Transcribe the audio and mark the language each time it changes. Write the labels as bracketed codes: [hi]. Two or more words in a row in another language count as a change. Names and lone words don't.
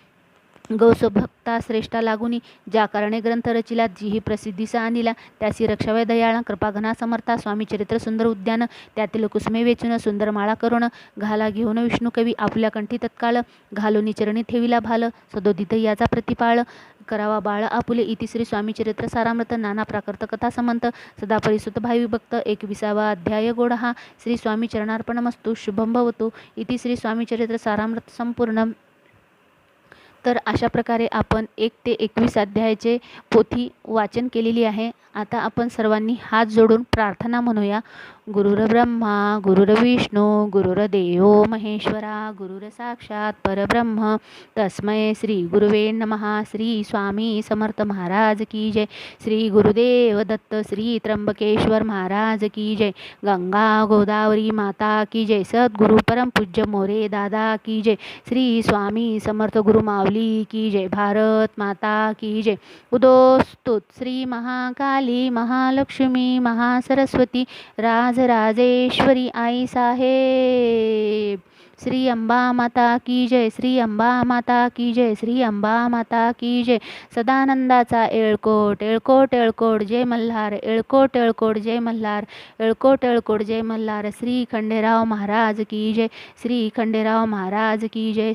[mr] गौस भक्ता श्रेष्ठा लागुनी ज्या कारणे ग्रंथ रचिला जी ही प्रसिद्धीस आणिला त्यासी रक्षावय दयाळा कृपाघना समर्था स्वामी चरित्र सुंदर उद्यान त्यातील कुसुमे वेचून सुंदर माळा करून घाला घेऊन विष्णू कवी आपल्या कंठी तत्काळ घालून चरणी ठेविला भाल सदोदित याचा प्रतिपाळ करावा बाळ आपुले इति श्री स्वामी चरित्र सारामृत नाना प्राकृत कथा समंत सदा परिसुत भावी भक्त 21वा अध्याय गोड हा श्री स्वामी [sa] चरणार्पणमस्तु शुभम भवतु [mr] इति श्री स्वामी चरित्र सारामृत संपूर्ण। तर अशा प्रकारे आपण 1 ते 21 अध्यायाचे पोथी वाचन केलेली आहे। आता आपण सर्वांनी हात जोडून प्रार्थना म्हणूया। [sa] गुरुर्ब्रह्मा गुरुर्विष्णू गुरुर्देव महेश्वरा गुरुर साक्षात परब्रह्म तस्मै श्री गुरुवे नमः। [hi] श्री स्वामी समर्थ महाराज की जय। श्री गुरुदेव दत्त श्री त्र्यंबकेश्वर महाराज की जय। गंगा गोदावरी माता की जय। सद्गुरु परम पूज्य मोरे दादा की जय। श्री स्वामी समर्थ गुरु माऊली की जय। भारत माता की जय। [mr] उदोस्तुत श्री महाकाली महालक्ष्मी महासरस्वती राजराजेश्वरी आई साहेब। [hi] श्री अंबा माता की जय। श्री अंबा माता की जय। श्री अंबा माता की जय। [mr] सदानंदाचा येळकोट येळकोट येळकोट जय मल्हार येळकोट येळकोट जय मल्हार येळकोट येळकोट जय मल्हार। [hi] श्री खंडेराव महाराज की जय। श्री खंडेराव महाराज की जय।